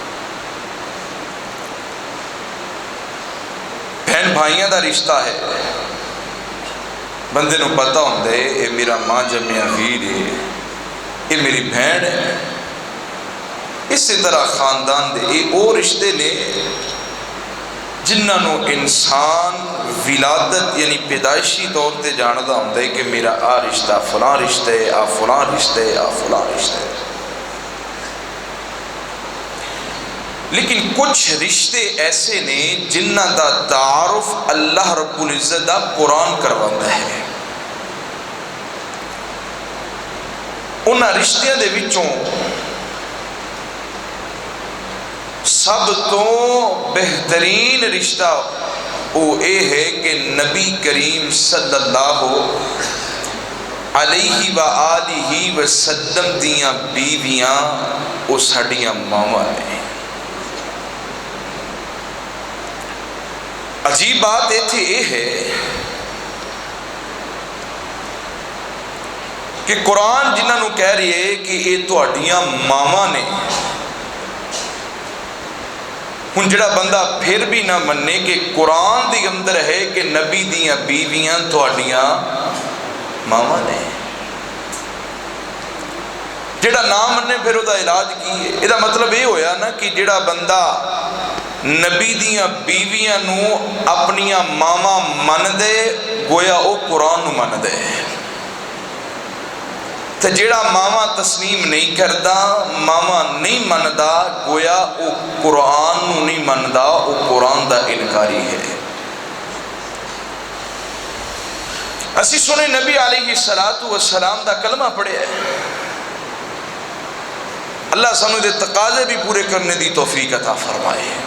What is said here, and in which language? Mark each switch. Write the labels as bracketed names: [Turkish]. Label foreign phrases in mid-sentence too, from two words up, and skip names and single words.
[Punjabi] بہن بھائیاں دا رشتہ ہے، بندے نو پتہ ہوندا ہے اے میرا ماں جمیا ویر ہے، اے میری بہن ہے۔ اسی طرح خاندان دے اے او رشتے نے جنہاں نو انسان ولادت یعنی پیدائشی طور تے جاندا ہوندا ہے کہ میرا آ رشتہ فلاں رشتہ ہے، آ فلاں رشتہ ہے، آ فلاں رشتہ ہے۔ لیکن کچھ رشتے ایسے نے جنہاں دا تعارف [Arabic] اللہ رب العزت [Punjabi] دا قرآن کرواتا ہے۔ انہاں رشتیاں دے وچوں سب تو بہترین رشتہ وہ اے ہے کہ نبی کریم [Arabic] صلی اللہ علیہ وآلہ وسلم [Punjabi] دیاں بیویاں وہ ساڈیاں ماواں نے۔ عجیب بات ایتھے یہ ہے کہ قرآن جنہاں نو کہہ رہی ہے کہ یہ تہاڈیاں ماواں نے، ہن جڑا بندہ پھر بھی نہ مننے کہ قرآن دی اندر ہے کہ نبی دیاں بیویاں تہاڈیاں ماواں نے، جڑا نہ مننے پھر وہ دا علاج کی ہے؟ یہ مطلب یہ ہویا نا کہ جڑا بندہ نبی دیاں بیویاں نو اپنیاں ماواں من دے گویا وہ قرآن نو من دے، تے جڑا ماواں تسلیم نہیں کردا، ماواں نہیں مندا، گویا وہ قرآن نو نہیں مندا، وہ قرآن دا انکاری ہے۔ اسی سنے نبی علیہ السلام دا کلمہ پڑھے ہے، اللہ سانو دے تقاضے بھی پورے کرنے دی توفیق عطا فرمائے۔